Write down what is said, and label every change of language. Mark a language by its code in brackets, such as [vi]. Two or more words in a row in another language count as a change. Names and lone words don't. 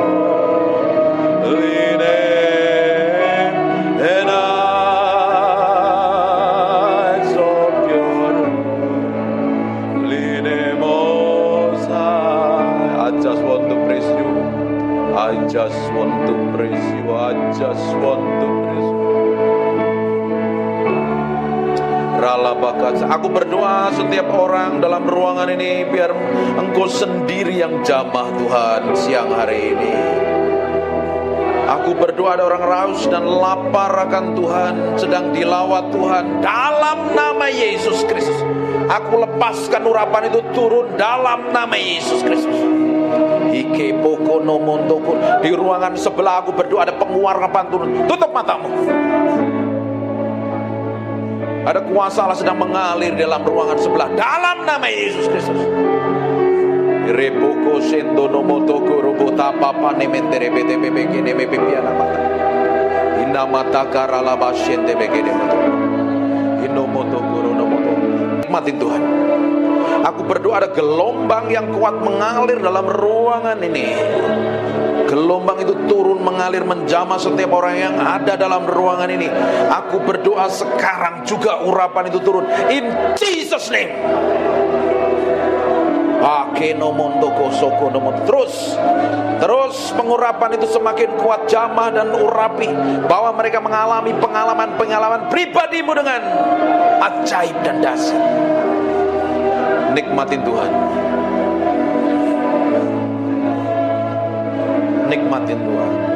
[en] holy name, and I exalt your holy name most high. I just want to praise you. I just want to praise you. I just want to praise you. Ralabakat. [id] Aku berdoa setiap orang dalam ruangan ini, biar Engkau sendiri yang jamah Tuhan siang hari ini. Aku berdoa ada orang raus dan lapar akan Tuhan, sedang dilawat Tuhan dalam nama Yesus Kristus. Aku lepaskan urapan itu turun dalam nama Yesus Kristus. Ike poko nomontoko. Di ruangan sebelah aku berdoa ada penguarapan turun. Tutup matamu. Ada kuasa Allah sedang mengalir dalam ruangan sebelah. Dalam nama Yesus Kristus. Repoko sendo nomotoko robota papa nementere bete bebe neme pipiana mata. Inna mata karala basyente bege nemoto. Inomotoko ronomoto. Nikmatin Tuhan. Aku berdoa ada gelombang yang kuat mengalir dalam ruangan ini. Gelombang itu turun mengalir menjamah setiap orang yang ada dalam ruangan ini. Aku berdoa sekarang juga urapan itu turun. [en] In Jesus name. [id] Terus pengurapan itu semakin kuat jamah dan urapi. Bahwa mereka mengalami pengalaman pribadimu dengan ajaib dan dahsyat. Nikmatin Tuhan. Nikmatin Tuhan.